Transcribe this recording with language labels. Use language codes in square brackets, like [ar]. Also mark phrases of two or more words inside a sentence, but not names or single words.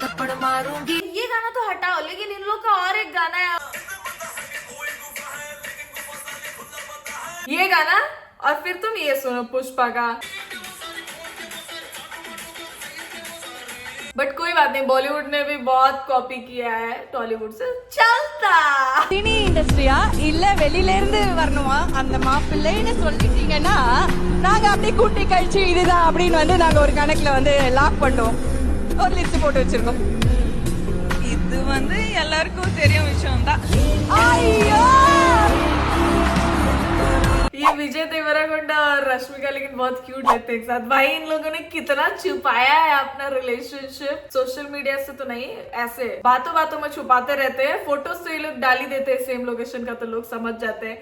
[hi] थप्पड़ मारूंगी ये गाना तो हटाओ, लेकिन इन लोग का और एक गाना है ये गाना, और फिर तुम ये सुनो पुष्पा का। बट कोई बात नहीं, बॉलीवुड ने भी बहुत कॉपी किया है टॉलीवुड से, चलता। [ta] சினி இண்டஸ்ட்ரியா இல்ல வெளியில இருந்து வரணுமா அந்த மாப்பிள்ளைன்னு சொல்லிட்டீங்கன்னா நாங்க அப்படியே கூட்டி கழிச்சு இதுதான் அப்படின்னு வந்து நாங்க ஒரு கணக்குல வந்து லாக் பண்ணோம், ஒரு லிஸ்ட் போட்டு வச்சிருக்கோம். இது வந்து எல்லாருக்கும் தெரியும் விஷயம் தான். ஐயோ [hi] ये विजय देवराकोंडा और रश्मिका लेकिन बहुत क्यूट लगते हैं एक साथ। भाई इन लोगों ने कितना छुपाया है अपना रिलेशनशिप, [en] social media [hi] से तो नहीं, ऐसे बातों बातों में छुपाते रहते हैं। फोटोज तो ये लोग डाल ही देते हैं सेम लोकेशन का, तो लोग समझ जाते हैं।